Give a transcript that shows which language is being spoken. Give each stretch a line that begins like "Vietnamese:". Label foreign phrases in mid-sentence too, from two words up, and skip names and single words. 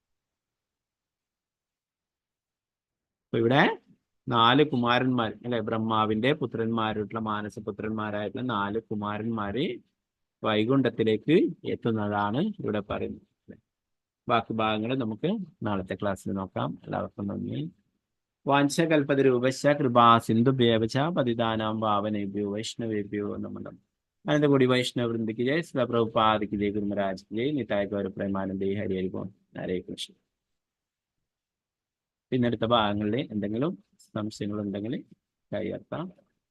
Malayalam: അപ്പൊ ഇവിടെ 4 കുമാരന്മാർ അല്ലെ, ബ്രഹ്മാവിന്റെ പുത്രന്മാരായിട്ടുള്ള മാനസപുത്രന്മാരായിട്ടുള്ള 4 കുമാരന്മാര് വൈകുണ്ഠത്തിലേക്ക് എത്തുന്നതാണ് ഇവിടെ പറയുന്നത്. ബാക്കി ഭാഗങ്ങൾ നമുക്ക് നാളത്തെ ക്ലാസ്സിൽ നോക്കാം. എല്ലാവർക്കും നന്ദി.
Sanskrit: വാഞ്ചകൽപതരൂപശ്ച കൃപാ സിന്ധുഭ്യേവച പതിതാനാം പാവനേഭ്യോ വൈഷ്ണവേഭ്യോ നമഃ.
Malayalam: അനന്തകോടി വൈഷ്ണവ വൃന്ദയ്ക്ക് ജയ്. ശ്രീ പ്രഭുപാദിക്ക് ജയ്. ഗുരുമഹാരാജ് ജയ്.
Sanskrit: നിതായ ഗൗര പ്രേമാനന്ദേ. ഹരി ഹരി ബോൾ. ഹരേ കൃഷ്ണ.
Malayalam: പിന്നടുത്ത ഭാഗങ്ങളിൽ എന്തെങ്കിലും സംശയങ്ങൾ ഉണ്ടെങ്കിൽ കൈയർത്താം.